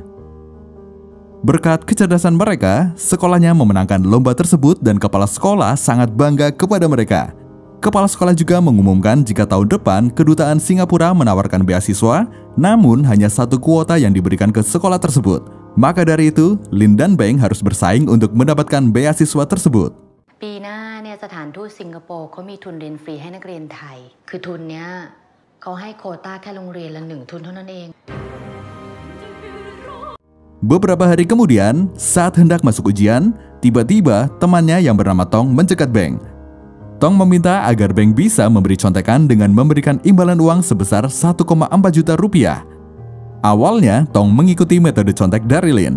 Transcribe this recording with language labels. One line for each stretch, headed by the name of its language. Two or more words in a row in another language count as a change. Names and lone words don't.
Indonesian: Berkat kecerdasan mereka, sekolahnya memenangkan lomba tersebut dan kepala sekolah sangat bangga kepada mereka. Kepala sekolah juga mengumumkan jika tahun depan kedutaan Singapura menawarkan beasiswa, namun hanya satu kuota yang diberikan ke sekolah tersebut. Maka dari itu, Lin dan Beng harus bersaing untuk mendapatkan beasiswa tersebut.
Thai: ปีหน้าเนี่ยสถานทูตสิงคโปร์เขามีทุนเรียนฟรีให้นักเรียนไทยคือทุนเนี้ยเขาให้โควต้าแค่โรงเรียนละ1 ทุนเท่านั้นเอง
Indonesian: Beberapa hari kemudian, saat hendak masuk ujian, tiba-tiba temannya yang bernama Tong mencegat Beng. Tong meminta agar Beng bisa memberi contekan dengan memberikan imbalan uang sebesar 1,4 juta rupiah. Awalnya, Tong mengikuti metode contek dari Lin.